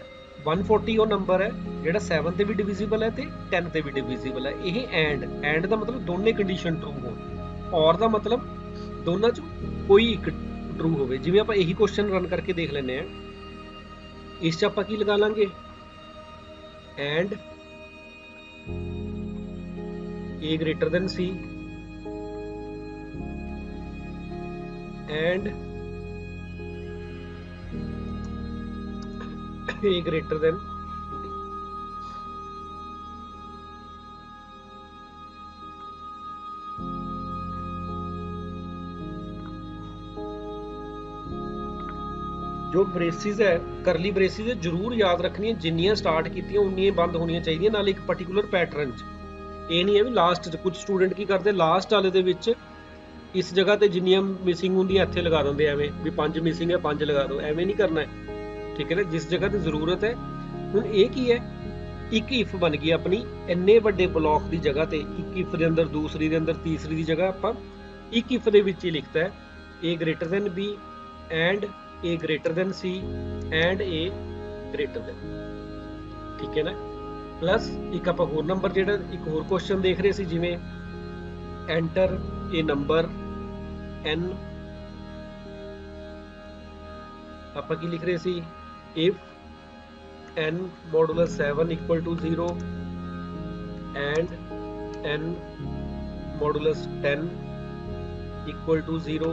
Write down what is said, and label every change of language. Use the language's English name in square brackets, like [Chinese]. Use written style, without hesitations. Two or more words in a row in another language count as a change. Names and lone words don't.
[Punjabi] 140 ਉਹ ਨੰਬਰ ਹੈ ਜਿਹੜਾ 7 ਤੇ ਵੀ ਡਿਵੀਜ਼ੀਬਲ ਹੈ ਤੇ 10 ਤੇ ਵੀ ਡਿਵੀਜ਼ੀਬਲ ਹੈ। ਇਹ ਐਂਡ ਦਾ ਮਤਲਬ ਦੋਨੇ ਕੰਡੀਸ਼ਨ ਟਰੂ ਹੋਣ, ਔਰ ਦਾ ਮਤਲਬ ਦੋਨਾਂ ਚੋਂ ਕੋਈ ਇੱਕ ਟਰੂ ਹੋਵੇ। ਜਿਵੇਂ ਆਪਾਂ ਇਹੀ ਕੁਐਸਚਨ ਰਨ ਕਰਕੇ ਦੇਖ ਲੈਂਦੇ ਆ, ਇਸ ਚ ਆਪਾਂ ਕੀ ਲਗਾ ਲਾਂਗੇ, [English] and A greater than C and A greater than [Punjabi] ਜੋ ਬ੍ਰੇਸਿਸ ਹੈ, [English] curly braces [Punjabi] ਹੈ ਜ਼ਰੂਰ ਯਾਦ ਰੱਖਣੀ ਹੈ, ਜਿੰਨੀਆਂ ਸਟਾਰਟ ਕੀਤੀਆਂ ਉੰਨੀਆਂ ਬੰਦ ਹੋਣੀ ਚਾਹੀਦੀ, ਨਾਲ ਇੱਕ [English] particular pattern [Punjabi] ਚ। ਇਹ ਨਹੀਂ ਹੈ ਵੀ ਲਾਸਟ 'ਚ ਕੁਝ ਸਟੂਡੈਂਟ ਕੀ ਕਰਦੇ, ਲਾਸਟ ਵਾਲੇ ਦੇ ਵਿੱਚ ਇਸ ਜਗ੍ਹਾ ਤੇ ਜਿੰਨੀਆਂ ਮਿਸਿੰਗ ਹੁੰਦੀਆਂ ਇੱਥੇ ਲਗਾ ਦਿੰਦੇ ਐਵੇਂ ਵੀ 5 ਮਿਸਿੰਗ ਹੈ 5 ਲਗਾ ਦਿਓ, ਐਵੇਂ ਨਹੀਂ ਕਰਨਾ ਹੈ, ਠੀਕ ਹੈ ਨਾ। ਜਿਸ ਜਗ੍ਹਾ ਤੇ ਜ਼ਰੂਰਤ ਹੈ, ਹੁਣ ਇਹ ਕੀ ਹੈ, ਇੱਕ ਇਫ ਬਣ ਗਈ ਆਪਣੀ ਇੰਨੇ ਵੱਡੇ ਬਲੌਕ ਦੀ ਜਗ੍ਹਾ ਤੇ, ਇੱਕ ਇਫ ਦੇ ਅੰਦਰ, ਦੂਸਰੀ ਦੇ ਅੰਦਰ, ਤੀਸਰੀ ਦੀ ਜਗ੍ਹਾ ਆਪਾਂ ਇੱਕ ਇਫ ਦੇ ਵਿੱਚ ਹੀ ਲਿਖਤਾ ਹੈ [English] A greater than B and A greater than C and A greater than, [Punjabi] ਠੀਕ ਹੈ ਨਾ। ਪਲੱਸ ਇੱਕ ਆਪ ਹੋਰ ਨੰਬਰ ਜੋ ਇੱਕ ਹੋਰ ਕੁਐਸਚਨ ਦੇਖ ਰਹੇ ਸੀ, ਜਿਸ ਚ [English] enter a number n, [Punjabi] ਆਪ ਕੀ ਲਿਖ ਰਹੇ ਸੀ [English] if n modulus 7 equal to 0 and n modulus 10 equal to 0.